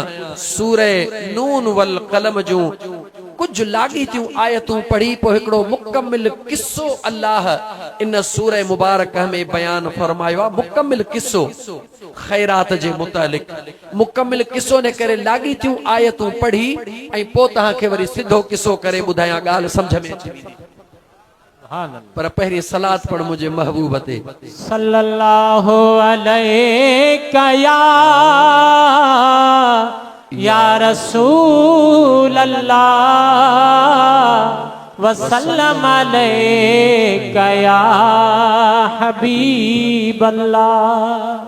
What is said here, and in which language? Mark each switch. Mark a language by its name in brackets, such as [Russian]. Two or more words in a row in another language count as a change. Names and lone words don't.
[Sindhi] सूरह नून वल क़लम जूं कुछ लाॻीतियूं आयतूं पढ़ी पोइ हिकिड़ो मुकमिल किस्सो अल्लाह इन सूरह मुबारक में बयान फरमायो आहे। मुकमिल किस्सो ख़ैरात जे मुतालिक, मुकमिल किस्सो ने करे लाॻीतियूं आयतूं पढ़ी ऐं पोइ तव्हांखे वरी सिधो किस्सो करे ॿुधायां, ॻाल्हि सम्झ में अची वेंदी। पर पहिरीं सलात पढ़ मुंहिंजे महबूब ते [Arabic] صلى الله عليك يا رسول الله وسلم عليك يا حبيب الله.